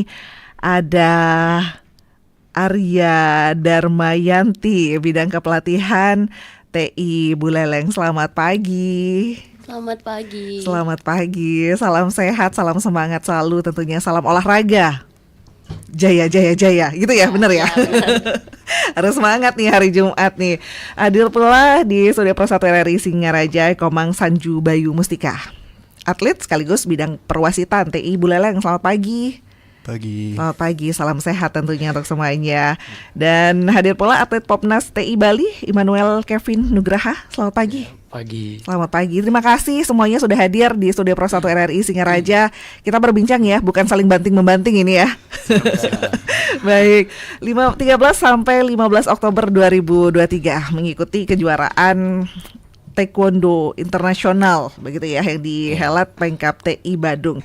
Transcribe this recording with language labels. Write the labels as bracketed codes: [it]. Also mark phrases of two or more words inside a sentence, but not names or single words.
[id] Ada Arya Darmayanti, bidang kepelatihan TI Buleleng. Selamat pagi. Selamat pagi. Selamat pagi. Salam sehat, salam semangat selalu tentunya. Salam olahraga. Jaya, jaya, jaya. Gitu ya, benar ya? Harus semangat nih hari Jumat nih. Hadir pula di Studio Pro 1 RRI Singaraja Komang Sanju Bayu Mustika, atlet sekaligus bidang perwasitan TI Buleleng. Selamat pagi. Pagi. Selamat pagi, salam sehat tentunya untuk semuanya. Dan hadir pula atlet Popnas TI Bali, Immanuel Kevin Nugraha. Selamat pagi. Pagi. Selamat pagi, terima kasih semuanya sudah hadir di Studio Pro 1 RRI Singaraja. Kita berbincang ya, bukan saling banting-membanting ini ya. Baik, 13 sampai 15 Oktober 2023 mengikuti kejuaraan Taekwondo Internasional begitu ya yang dihelat Pengkap TI Badung.